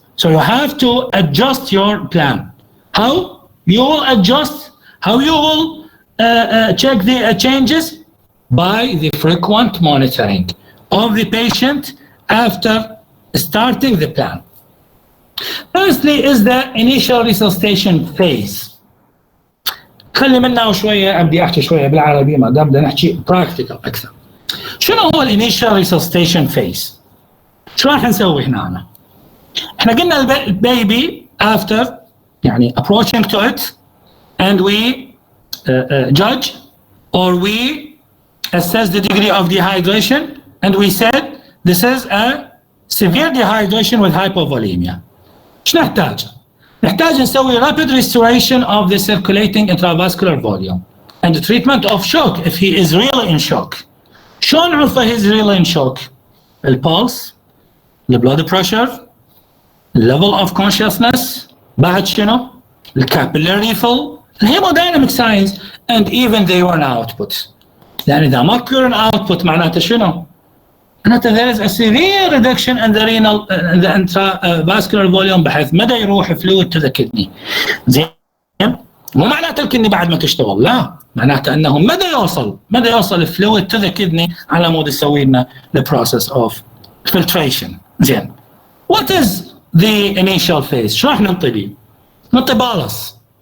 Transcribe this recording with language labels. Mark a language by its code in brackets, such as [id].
[en] So you have to adjust your plan. How you will adjust, how you will check the changes? By the frequent monitoring of the patient after starting the plan. Firstly is the initial resuscitation phase. [ar] خلي منا شوية أبدي أحكي شوية بالعربي ما دام بدنا نحكي practical أكثر. [en] شنو هو الانيشال resuscitation phase؟ [ar] شو راح نسوي هنا؟ احنا قلنا البيبي [en] after يعني approaching to it and we judge or we assess the degree of dehydration and we said this is a severe dehydration with hypovolemia. [ar] شو نحتاج؟ نحتاج نسوي [en] rapid restoration of the circulating intravascular volume and the treatment of shock if he is really in shock. [ar] شلون نعرفه [en] he is really in shock؟ البulse، the blood pressure, level of consciousness, [ar] بعد شنو؟ [en] الcapillary fill, الهيمودynamic signs, and even the urine output. [ar] لأن إذا ما [en] urine output [ar] معناته شنو؟ معناته [en] there is a severe reduction in the renal, the intravascular volume [ar] بحيث مدى يروح [en] fluid to the kidney. [ar] زين؟ مو معناته الكدني بعد ما تشتغل، لا، معناته أنه مدى يوصل [en] fluid to the kidney [ar] على مود يسوي لنا [en] the process of filtration. [ar] زين. [en] What is the initial phase؟ [ar] شو راح ننطي بيه؟ ننطي بالص.